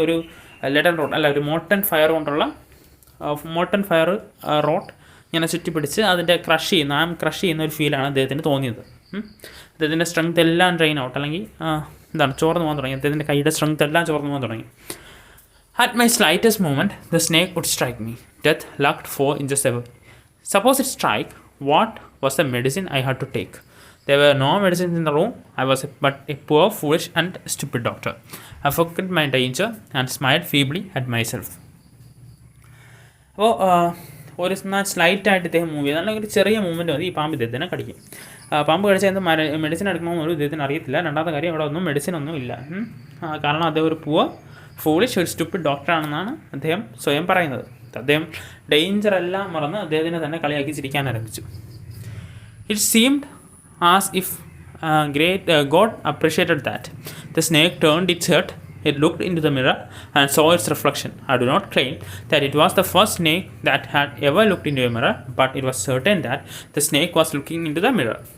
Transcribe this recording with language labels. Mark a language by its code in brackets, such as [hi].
[ml] ഒരു leaden road അല്ല, ഒരു മോൾട്ടൺ ഫയർ കൊണ്ടുള്ള മോൾട്ടൺ ഫയർ റോഡ് ഇങ്ങനെ ചുറ്റിപ്പിടിച്ച് അതിൻ്റെ ക്രഷ് ചെയ്യുന്ന ഒരു ഫീലാണ് അദ്ദേഹത്തിന് തോന്നിയത്. അദ്ദേഹത്തിൻ്റെ സ്ട്രെങ്ത് എല്ലാം ഡ്രെയിൻ ഔട്ട്, അല്ലെങ്കിൽ ചോർന്ന് പോകാൻ തുടങ്ങി. അദ്ദേഹത്തിൻ്റെ കൈയുടെ സ്ട്രെങ്ത് എല്ലാം ചോർന്ന് പോകാൻ തുടങ്ങി. [en] At my slightest moment, the snake would strike me. Death lurked 4 inches away. Suppose it strike, what was the medicine I had to take? There were no medicines in the room. I was but a poor, foolish and stupid doctor. I forgot my danger and smiled feebly at myself. [ml] അപ്പോൾ ഒരു സ്ലൈറ്റായിട്ട് ഇദ്ദേഹം move ചെയ്ത്, അല്ലെങ്കിൽ ഒരു ചെറിയ movement മതി ഈ പാമ്പ് ഇദ്ദേഹത്തിനെ കടിക്കും. പാമ്പ് കടിച്ചാൽ എന്ത് മെഡിസിൻ എടുക്കണമെന്നൊരു ഇദ്ദേഹത്തിന് അറിയത്തില്ല. രണ്ടാമത്തെ കാര്യം, അവിടെ ഒന്നും മെഡിസിൻ ഒന്നും ഇല്ല. കാരണം അദ്ദേഹം ഒരു പുവർ, ഫൂളിഷ്, ഒരു സ്റ്റുപ്പിഡ് ഡോക്ടറാണെന്നാണ് അദ്ദേഹം സ്വയം പറയുന്നത്. അദ്ദേഹം ഡേഞ്ചർ എല്ലാം മറന്ന് അദ്ദേഹത്തിനെ തന്നെ കളിയാക്കി ചിരിക്കാൻ ആരംഭിച്ചു. [en] It seemed as if God appreciated that. The snake turned its head. It looked into the mirror and saw its reflection. I do not claim that it was the first snake that had ever looked into a mirror, but it was certain that the snake was looking into the mirror.